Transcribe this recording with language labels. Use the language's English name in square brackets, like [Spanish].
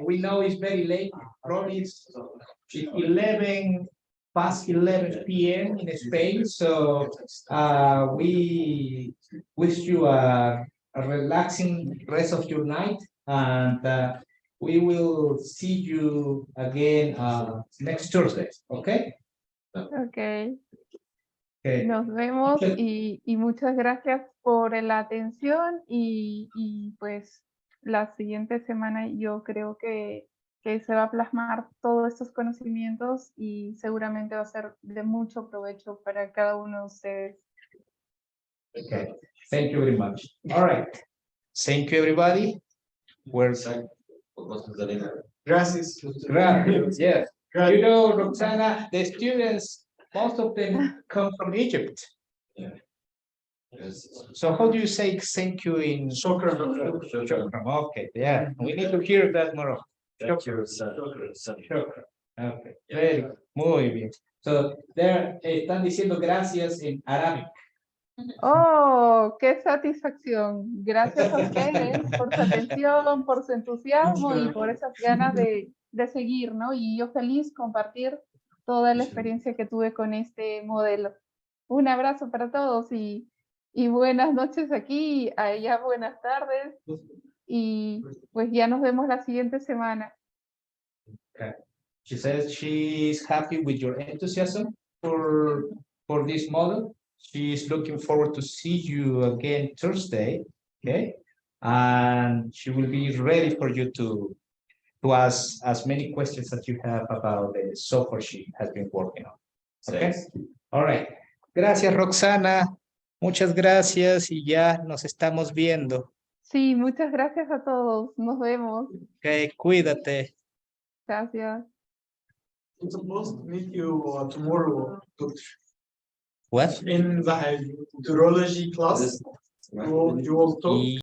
[English] We know it's very late. Probably it's 11 past 11 p.m. in Spain. So we wish you a relaxing rest of your night, and we will see you again next Thursday. Okay. Ok, Okay. [Spanish] nos vemos y muchas gracias por la atención y pues la siguiente semana yo creo que se va a plasmar todos estos conocimientos y seguramente va a ser de mucho provecho para cada uno de ustedes. [English] Okay. Thank you very much. All right. Thank you, everybody. Where's [Spanish] Gracias. Gracias. [English] Yes. You know, Roxana, the students, most of them come from Egypt. So how do you say thank you in [Arabic] Shukran. Shukran. [English] Okay, yeah, we need to hear that more. [Arabic] Shukran. [English] Okay, very good. [Spanish] Muy bien. [English] So there [Spanish] están diciendo gracias en Arábico. ¡Oh, qué satisfacción! Gracias a ustedes por su atención, por su entusiasmo y por esas ganas de seguir, ¿no? Y yo feliz compartir toda la experiencia que tuve con este modelo. Un abrazo para todos y buenas noches aquí, allá buenas tardes y pues ya nos vemos la siguiente semana. [English] Okay. She says she's happy with your enthusiasm for this model. She's looking forward to see you again Thursday, okay? And she will be ready for you to ask as many questions that you have about the software she has been working on. Okay? All right. [Spanish] Gracias, Roxana. Muchas gracias y ya nos estamos viendo. Sí, muchas gracias a todos. Nos vemos. Okay, cuídate. Gracias. [English] I'm supposed to meet you tomorrow, Doctor. What? In the urology class. You will talk.